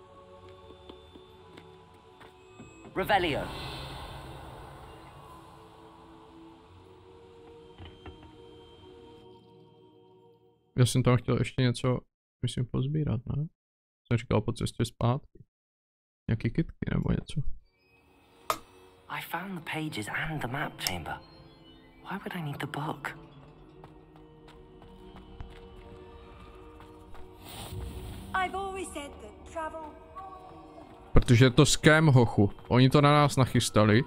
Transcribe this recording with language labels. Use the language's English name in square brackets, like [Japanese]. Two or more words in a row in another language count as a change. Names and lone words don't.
[English] Revelio. [Czech] Já jsem tam chtěl ještě něco, myslím, pozbírat, ne? Jsem říkal po cestě zpátky. Nějaký kytky nebo něco. [English] I found the pages and the map chamber. Why would I need the book? I've always said that travel. [Czech] Protože je to scam, hochu. Oni to na nás nachystali.